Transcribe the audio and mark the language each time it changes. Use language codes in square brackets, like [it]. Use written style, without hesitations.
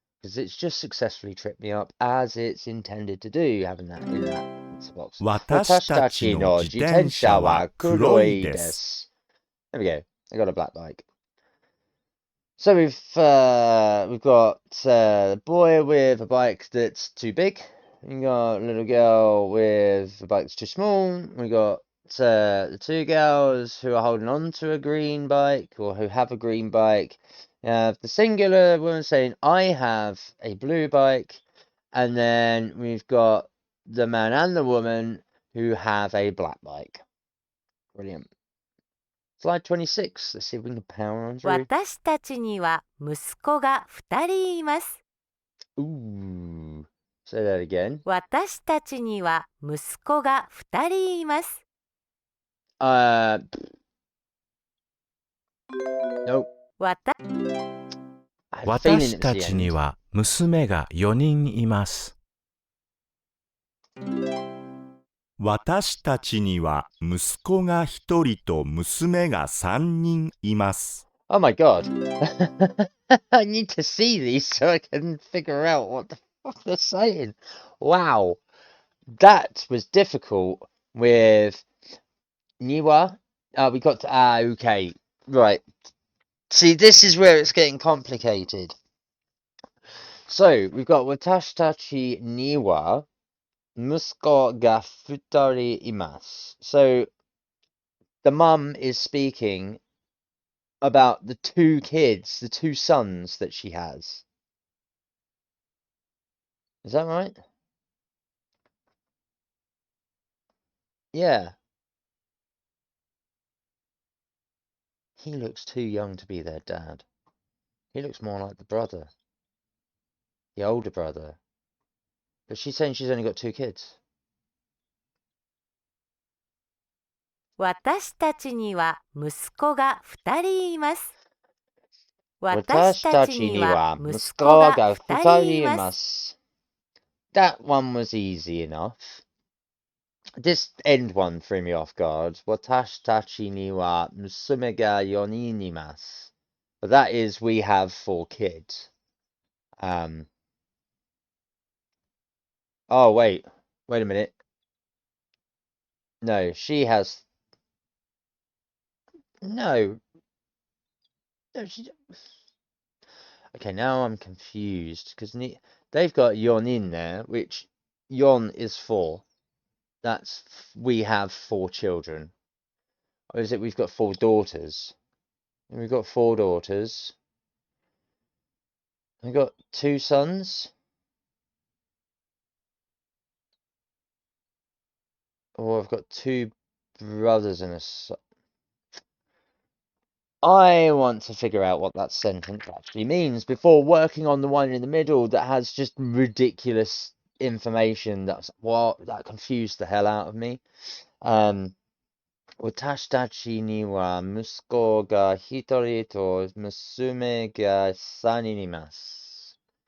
[en] Because it's just successfully tripped me up as it's intended to do, having that in that box. [ja] 私たちの自転車は黒いです。 [en] There we go. I got a black bike. So we've got a boy with a bike that's too big. We got a little girl with a bike that's too small. We got the two girls who are holding on to a green bike or who have a green bike. The singular woman saying, "I have a blue bike," and then we've got the man and the woman who have a black bike. Brilliant. Slide 26. Let's see if we can power on through. [ja] 私たちには息子が2人います。 [en] Ooh. Say that again. [ja] 私たちには息子が2人います。 [en] Nope. [ja] わた [en] I have a feeling [ja] 私 [en] it [ja] た [en] was the [ja] ちに [en] end. [ja] は娘が4人います。私たちには息子が1人と娘が3人います。 [en] Oh my god. I need to see these so I can figure out what the fuck they're saying. Wow. That was difficult with Niwa. We got to, okay. Right. See, this is where it's getting complicated. So, we've got [ja] Watashi tachi Niwa. Musko ga futari imasu. [en] So, the mum is speaking about the two kids, the two sons that she has. Is that right? Yeah. He looks too young to be their dad. He looks more like the brother. The older brother. But she's saying she's only got 2 kids. [ja] 私たちには息子が2人います。私私たたちにちにはは息息子子がが 2 2 人人いいま。ますす。 [en] That one was easy enough. This end one threw me off guard. [ja] 私たちには娘が4人います。 [en] But that is, we have 4 kids. Oh, wait a minute. No, she has... No, she... Okay, now I'm confused, because they've got yon in there, which yon is 4. That's... we have 4 children. Or is it we've got 4 daughters? We've got 4 daughters. We've got 2 sons. Or I've got 2 brothers and a son. I want to figure out what that sentence actually means before working on the one in the middle that has just ridiculous information that confused the hell out of me. [ja] 私たちには息子が1人と娘が3人います。